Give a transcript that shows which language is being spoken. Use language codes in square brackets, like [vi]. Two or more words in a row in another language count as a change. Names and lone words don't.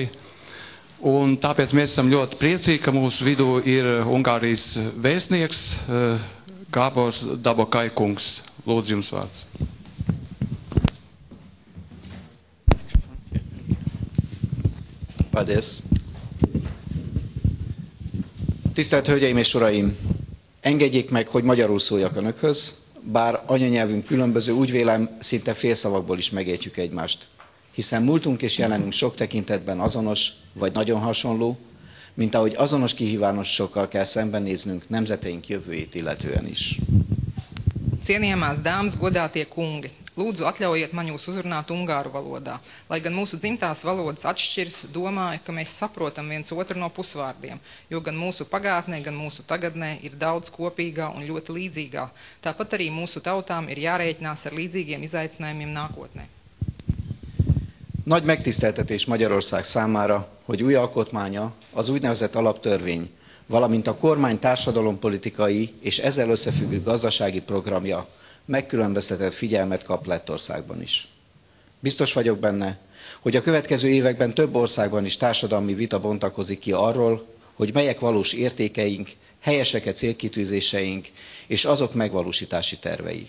[lv] Un tāpēc mēs esam ļoti priecīgi, ka mūsu vidū ir Ungārijas vēstnieks Gábors Dabokai kungs. Lūdzu, jums vārds. Paldies. [hu] Tisztelt Hölgyeim és Uraim! Engedjék meg, hogy magyarul szóljak önökhöz, bár anyanyelvünk különböző, úgy vélem, szinte félszavakból is megértjük egymást. Hiszen múltunk és jelenünk sok tekintetben azonos, vagy nagyon hasonló, mint ahogy azonos kihívásokkal kell szembenéznünk nemzeteink jövőjét illetően is. [lv] Cienījamās dāmas, godātie kungi, lūdzu atļaujiet man jūs uzrunāt ungāru valodā. Lai gan mūsu dzimtās valodas atšķiras, domāju, ka mēs saprotam viens otru no pusvārdiem, jo gan mūsu pagātnē, gan mūsu tagadnē ir daudz kopīgā un ļoti līdzīgā. Tāpat arī mūsu tautām ir jārēķinās ar līdzīgiem izaicinājumiem nākotnē. [hu] Nagy megtiszteltetés Magyarország számára, hogy új alkotmánya, az úgynevezett alaptörvény, valamint a kormány társadalompolitikai és ezzel összefüggő gazdasági programja megkülönböztetett figyelmet kap Lettországban is. Biztos vagyok benne, hogy a következő években több országban is társadalmi vita bontakozik ki arról, hogy melyek valós értékeink, helyesek-e célkitűzéseink és azok megvalósítási tervei.